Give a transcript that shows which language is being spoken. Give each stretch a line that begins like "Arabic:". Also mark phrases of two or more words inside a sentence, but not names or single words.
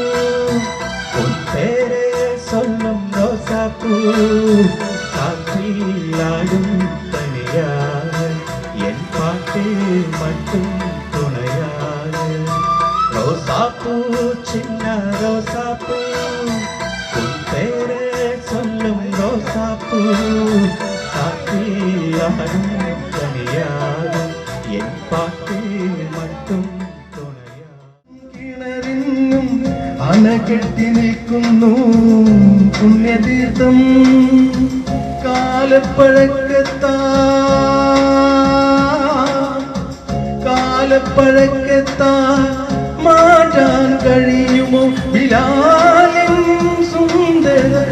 Tamil: உன் பேரே சொல்லும் ரோசாப்பூ காற்றில் ஆடும் தனியாக என் பாட்டு மட்டும் துணையாக ரோசாப்பூ சின்ன ரோசாப்பூ உன் பேரே சொல்லும் ரோசாப்பூ காற்றில் ஆடும் தனியாக என் பாட்டு மட்டும் துணையாக
Malayalam: കിണറിന്നും അണ കെട്ടി നിൽക്കുന്നു പുണ്യതീർത്ഥം കാലപ്പഴക്കത്താ മാറ്റാൻ കഴിയുമോ ബിലാലിൻ സുന്ദര